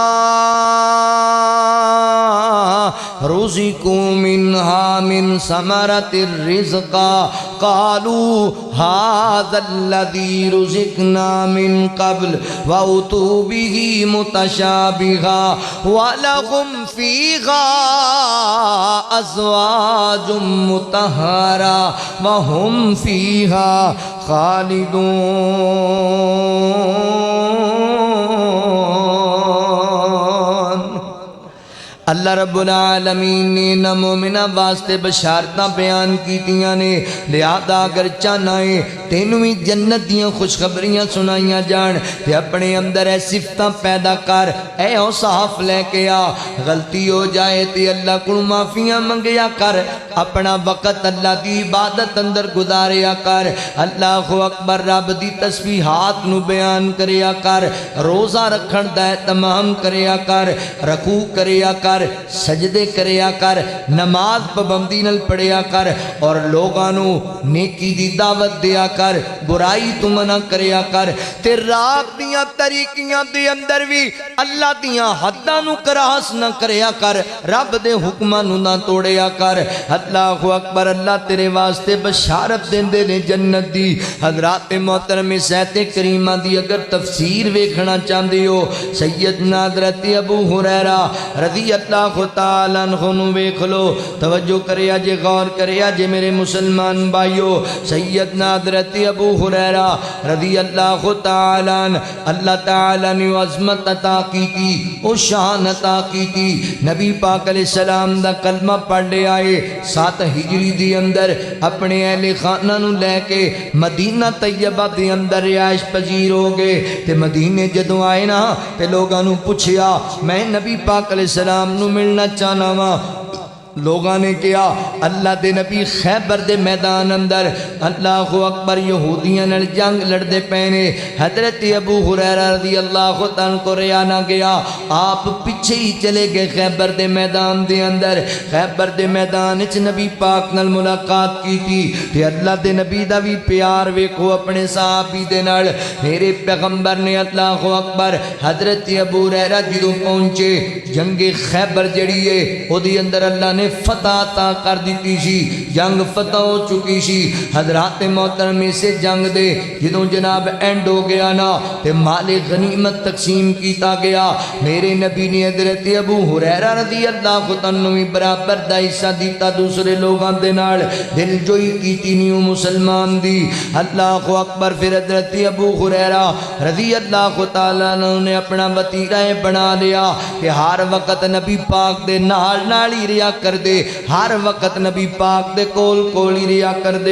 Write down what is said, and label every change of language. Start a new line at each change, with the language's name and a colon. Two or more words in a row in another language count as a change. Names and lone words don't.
Arabic: رُزِقُوا مِنْهَا مِنْ ثَمَرَةِ الرِّزْقِ قَالُوا هَذَا الَّذِي رُزِقْنَا مِنْ قَبْلُ وَأُتُوا بِهِ متشابها ولهم فيها أزواج مطهرة وهم فيها خالدون
Punjabi: اللہ رب العالمین نے نہ مومنہ واسطے بشارتاں بیان کیتیاں نے لہذا اگر چاہنا ہے تینویں جنت دیاں خوشخبریاں سنائیاں جان تے اپنے اندر اے صفتاں پیدا کر اے اوصاف لے کے آ غلطی ہو جائے تے اللہ کو معافیاں منگیا کر اپنا وقت اللہ دی عبادت اندر گزاریا کر اللہ اکبر رب دی تسبیحات نو بیان کریا کر روزہ رکھن دا اہتمام کریا کر رکوع کریا کر کر، سجدے کریا کر، نماز پابندی نال پڑھیا کر، اور لوگانوں نیکی دی دعوت دیا کر، برائی تو منع کریا کر، تے رات دیاں طریقیاں دے اندر بھی اللہ دیاں حداں نو کراس نہ کریا کر، رب دے حکماں نو نہ توڑیا کر۔ اللہ اکبر، اللہ تیرے واسطے بشارت دیندے نے جنت دی۔ حضرات محترم سیت کریمہ دی اگر تفسیر ویکھنا چاہندے ہو، سیدنا حضرت ابو ہریرہ
Arabic: رضی اللہ تعالیٰ عنہ
Punjabi: نو ویکھ لو، توجہ کریا جے، غور کریا جے میرے مسلمان بھائیو۔ سیدنا حضرت ابو ہریرہ
Arabic: رضی اللہ تعالیٰ عنہ،
Punjabi: اللہ تعالیٰ نے عظمت عطا کی تھی، او شان عطا کی تھی، نبی پاک علیہ السلام دا کلمہ پڑھ لے آئے، 7 ہجری دی اندر اپنے اہل خانہ نو لے کے مدینہ طیبہ دی اندر رہائش پذیر ہو گئے، تے مدینے جدوں آئے نا تے لوگاں نو پوچھیا میں نبی پاک
Arabic: علیہ السلام
Punjabi: نو ملنا چاہنا وا۔ لوگاں نے کیا اللہ دے نبی خیبر دے میدان اندر اللہ اکبر یہودیاں نال جنگ لڑدے پینے، حضرت ابو ہریرہ
Arabic: رضی اللہ عنہ
Punjabi: کو ریا نہ گیا، آپ پیچھے ہی چلے گئے خیبر دے میدان دے اندر۔ خیبر دے میدان اچ نبی پاک نال ملاقات کی تھی، تے اللہ دے نبی دا بھی پیار ویکھو اپنے صحابی دے نال۔ میرے پیغمبر نے اللہ اکبر حضرت ابو ہریرہ جدوں پہنچے، جنگ خیبر جڑی ہے او دی اندر اللہ نے فتح عطا کر دیتی سی، جنگ فتح ہو چکی سی۔ حضرات محترم سے جنگ دے جدوں جناب اینڈ ہو گیا نا تے مال غنیمت تقسیم کیتا گیا، میرے نبی نے حضرت ابو ہریرہ
Arabic: رضی اللہ عنہ
Punjabi: بھی برابر دا حصہ دیتا دوسرے لوگاں دے نال، دل جوئی کیتی نیو مسلمان دی۔ اللہ اکبر، پھر حضرت ابو ہریرہ
Arabic: رضی اللہ تعالیٰ عنہ
Punjabi: نے اپنا وطیرہ بنا لیا کہ ہر وقت نبی پاک دے نال ہی ریا کر دے، ہر وقت نبی پاک دے کول ہی ریا کر دے۔